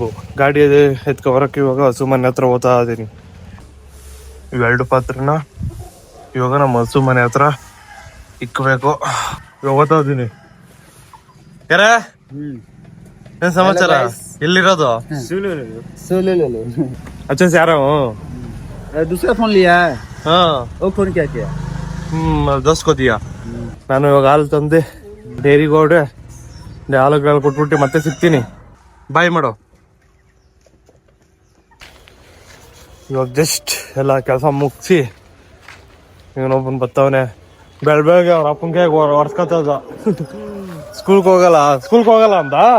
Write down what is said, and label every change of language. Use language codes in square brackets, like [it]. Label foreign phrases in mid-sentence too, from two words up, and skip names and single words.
[kn] ಗಾಡಿ ಎತ್ಕೊಬರಕ್ಕೆ ಇವಾಗ ಹಸು ಮನೆ ಹತ್ರ ಹೋಗ್ತಾ ಇದ್ದೀನಿ. ಇವೆರಡು ಪಾತ್ರೆನ ಇವಾಗ ನಮ್ಮ ಹಸು ಮನೆ ಹತ್ರ ಇಕ್ಬೇಕು. ಇವಾಗ ಹೋಗ್ತಾ ಇದ್ದೀನಿ. ಯಾರ ಏನ್ ಸಮಾಚಾರ? ಎಲ್ಲಿರೋದು? [hi] अच्छा से आ रहा हूँ. दूसरा फोन लिया है? हाँ. वो फोन क्या किया? 10 को दिया. [kn] ನಾನು ಇವಾಗ ಹಾಲು ತಂದೆ ಡೈರಿಗೆ ಹೋಗ್ರೆ ಹಾಲುಗಳು ಕೊಟ್ಬಿಟ್ಟು ಮತ್ತೆ ಸಿಗ್ತೀನಿ. ಬಾಯ್ ಮಾಡೋ. ಇವಾಗ ಜಸ್ಟ್ ಎಲ್ಲ ಕೆಲಸ ಮುಗಿಸಿ ಇವನೊಬ್ಬನ್ ಬರ್ತಾವನೆ. ಬೆಳಗ್ಗೆ ಅವ್ರ ಅಪ್ಪನ್ಗೆ ಹೊರ್ಸ್ಕೊತದ. ಸ್ಕೂಲ್ಗೆ ಹೋಗಲ್ಲ ಅಂದ.